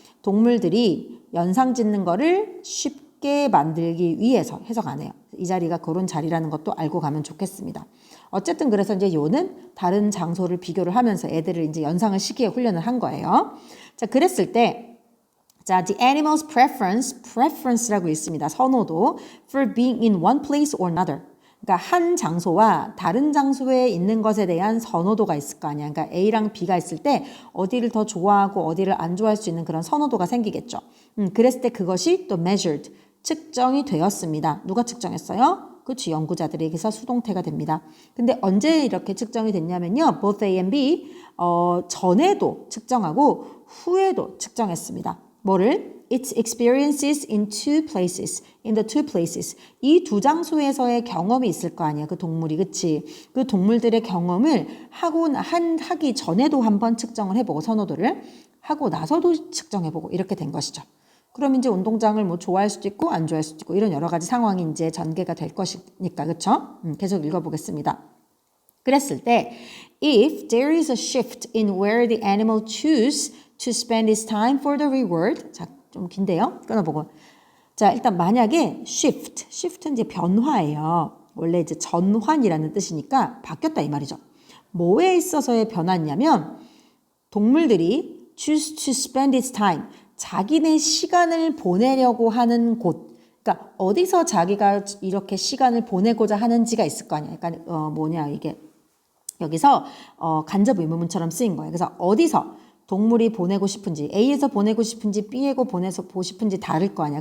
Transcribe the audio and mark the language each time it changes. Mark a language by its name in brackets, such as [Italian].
[Korean] 동물들이 연상 짓는 거를 쉽게 만들기 위해서 해석 안 해요. 이 자리가 그런 자리라는 것도 알고 가면 좋겠습니다. 어쨌든 그래서 이제 요는 다른 장소를 비교를 하면서 애들을 이제 연상을 시키게 훈련을 한 거예요. 자, 그랬을 때, 자, [English] the animal's preference [Korean] 라고 있습니다. 선호도 [English] for being in one place or another. [Korean] 그러니까 한 장소와 다른 장소에 있는 것에 대한 선호도가 있을 거 아니야. 그러니까 A랑 B가 있을 때 어디를 더 좋아하고 어디를 안 좋아할 수 있는 그런 선호도가 생기겠죠. 그랬을 때 그것이 또 measured, 측정이 되었습니다. 누가 측정했어요? 그렇지, 연구자들에게서 수동태가 됩니다. 근데 언제 이렇게 측정이 됐냐면요. [English] both A and B [Korean] 전에도 측정하고 후에도 측정했습니다. 뭐를? [English] Its experiences in two places, in the two places. [Korean] 이 두 장소에서의 경험이 있을 거 아니야, 그 동물이, 그치? 그 동물들의 경험을 하기 전에도 한번 측정을 해보고 선호도를 하고 나서도 측정해보고 이렇게 된 것이죠. 그럼 이제 운동장을 뭐 좋아할 수도 있고 안 좋아할 수도 있고 이런 여러 가지 상황이 이제 전개가 될 것이니까, 그쵸? 계속 읽어보겠습니다. 그랬을 때, [English] if there is a shift in where the animal choose to spend its time for the reward. [Korean] 자, 좀 긴데요. 끊어보고. 자, 일단 만약에 shift는 이제 변화예요. 원래 이제 전환이라는 뜻이니까 바뀌었다 이 말이죠. 뭐에 있어서의 변화냐면 동물들이 [English] choose to spend its time. [Korean] 자기네 시간을 보내려고 하는 곳. 그러니까 어디서 자기가 이렇게 시간을 보내고자 하는지가 있을 거 아니야. 그러니까 이게 여기서 간접 의문문처럼 쓰인 거예요. 그래서 어디서 동물이 보내고 싶은지 A에서 보내고 싶은지 B에서 보내고 싶은지 다를 거 아니야.